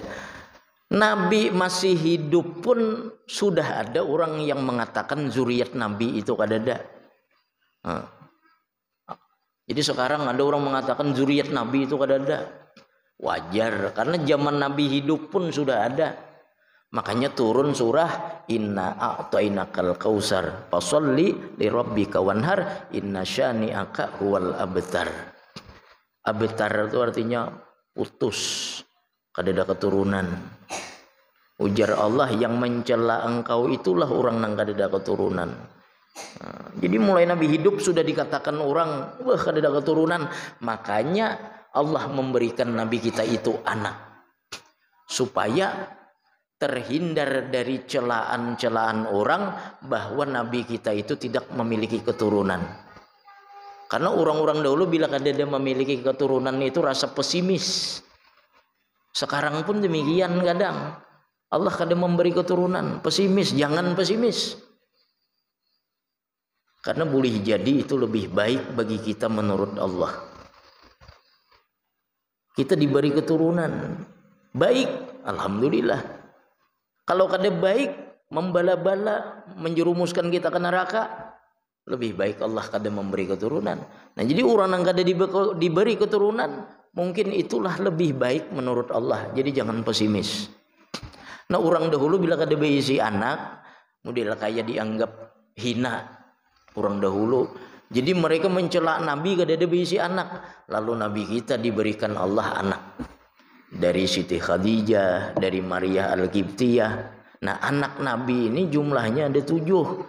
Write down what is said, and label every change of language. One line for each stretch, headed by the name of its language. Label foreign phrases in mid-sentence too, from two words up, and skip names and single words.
Banjar: Nabi masih hidup pun sudah ada orang yang mengatakan zuriat Nabi itu kada ada. Jadi sekarang ada orang mengatakan zuriat Nabi itu kada ada.
Indonesian: Wajar, karena zaman Nabi hidup pun sudah ada. Makanya turun surah
Arabic: إنا أعطيناك الكوثر فصل لربك وانحر إن شانئك هو الأبتر.
Banjar: Abtar itu artinya putus, kada ada keturunan. Ujar Allah, yang mencela engkau itulah orang yang kada ada keturunan. Jadi mulai Nabi hidup sudah dikatakan orang wah kada ada keturunan.
Indonesian: Makanya Allah memberikan Nabi kita itu anak. supaya terhindar dari celaan-celaan orang bahwa Nabi kita itu tidak memiliki keturunan. Karena orang-orang dahulu bila dia memiliki keturunan itu rasa pesimis. Sekarang pun demikian kadang. Allah kadang memberi keturunan, pesimis, jangan pesimis. Karena boleh jadi itu lebih baik bagi kita menurut Allah. Kita diberi keturunan baik, alhamdulillah.
Banjar: Kalau kada baik, membala-bala, menjerumuskan kita ke neraka, lebih baik Allah kada memberi keturunan. Nah, jadi orang yang kada diberi keturunan, mungkin itulah lebih baik menurut Allah. Jadi jangan pesimis. Nah, orang dahulu bila kada berisi anak,
Indonesian: model kayak dianggap hina orang dahulu.
Banjar: Jadi mereka mencela Nabi kada ada berisi anak. Lalu Nabi kita diberikan Allah anak.
Indonesian: Dari Siti Khadijah, dari Maria Al-Qibtiyah. Nah, anak Nabi ini jumlahnya ada 7.